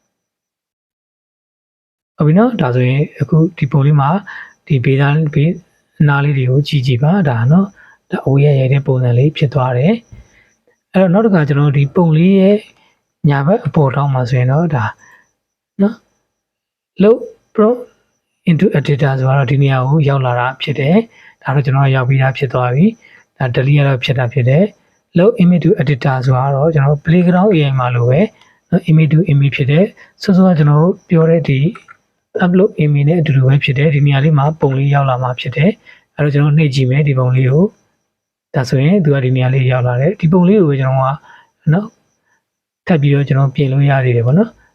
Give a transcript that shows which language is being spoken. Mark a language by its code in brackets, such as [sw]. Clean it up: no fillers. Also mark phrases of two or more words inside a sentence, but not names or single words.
[my] ဟုတ်ပြီနော်ဒါဆိုရင်အခုဒီပုံလေးမှာဒီဘေးသားဘေးနားလေးတွေကိုကြည့်ကြည့်ပါဒါနော်ဒါအဝေးရိုက်တဲ့ပုံစံလေးဖြစ်သွားတယ်အဲ့တော့နောက်တစ်ခါကျွန်တော်ဒီပုံ လေးရဲ့ညာဘက်အပေါ်တောင်းမှာဆိုရင်တော့ဒါနော် [en] load pro into editor [my] ဆိုတော့ဒီနေရာကိုရောက်လာတာဖြစ်တယ်ဒါတော့ကျွန်တော် ရောက်ပြီးသားဖြစ်သွားပြီဒါ delete ရတော့ဖြစ်တာဖြစ်တယ် [en] load image to editor [my] ဆိုတော့ကျွန်တော် playground AI မှာလိုပဲနော် [en] image to image [my] ဖြစ်တယ်ဆိုတော့ကျွန်တော်ပြောတဲ့ဒီ [en] upload image [my] နဲ့အတူတူပဲဖြစ်တယ်ဒီနေရာလေးမှာပုံလေးရောက်လာမှာဖြစ်တယ်အဲ့တော့ကျွန်တော်နှိပ်ကြည့်မယ်ဒီပုံလေးကိုဒါဆိုရင်သူကဒီနေရာလေးရောက်လာတယ်ဒီပုံလေးကိုပဲကျွန်တော်ကနော်ထပ်ပြီးတော့ကျွန်တော်ပြင်လို့ရသေးတယ်ပေါ့နော်